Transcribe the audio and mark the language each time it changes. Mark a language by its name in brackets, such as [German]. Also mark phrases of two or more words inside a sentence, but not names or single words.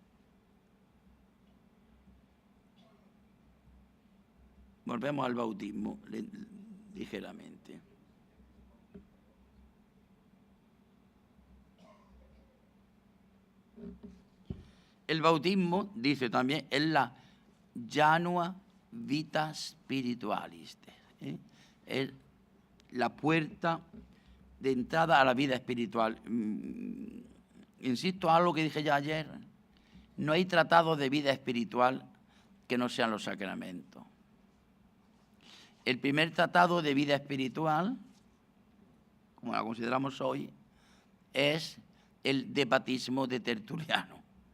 [Spanish] Volvemos al bautismo, ligeramente. El bautismo, dice también, es la [Latin] janua vita spiritualis, [Spanish] es la puerta de entrada a la vida espiritual. Insisto, algo que dije ya ayer, no hay tratado de vida espiritual que no sean los sacramentos. El primer tratado de vida espiritual, como la consideramos hoy, es el de bautismo de Tertuliano.